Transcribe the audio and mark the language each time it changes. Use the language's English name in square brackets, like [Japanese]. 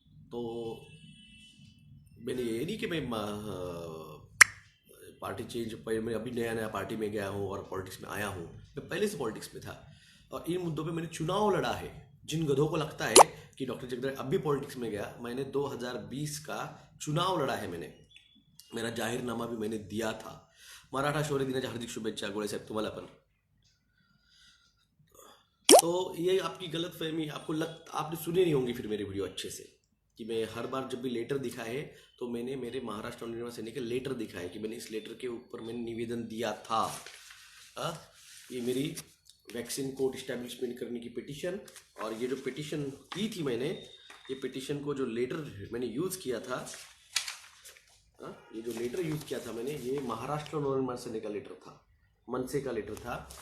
[Hindi] तो मैंने ये नहीं कि मैं पार्टी चेंज, मैं अभी नया पार्टी में गया हूँ और पॉलिटिक्स में आया हूँ, मैं पहले से पॉलिटिक्स में था और इन मुद्दों पे मैंने चुनाव लड़ा है। जिन गधों को लगता है कि डॉक्टर जगदाळे अब भी पॉलिटिक्स में गया, मैंने 2020 का चुनाव लड़ा है, मैंने मेरा जाहीरनामा भी मैंने दिया था। [Marathi] मराठा शौर्य दिनाच्या हार्दिक शुभेच्छा गोळे साहेब तुम्हाला पण। [Hindi] तो ये आपकी गलत फहमी, आपने सुने नहीं होंगी फिर मेरी वीडियो अच्छे से, कि मैं हर बार जब भी लेटर दिखा है तो मैंने मेरे महाराष्ट्र नवनिर्माण सेना के लेटर दिखा है कि मैंने इस लेटर के ऊपर मैंने निवेदन दिया था। ये मेरी वैक्सीन कोर्ट इस्टेब्लिशमेंट करने की पिटीशन, और ये जो पिटीशन की थी मैंने, ये पिटीशन को जो लेटर मैंने यूज़ किया था, ये जो लेटर यूज़ किया था मैंने, ये महाराष्ट्र नवनिर्माण सेना का लेटर था, मनसे का लेटर था।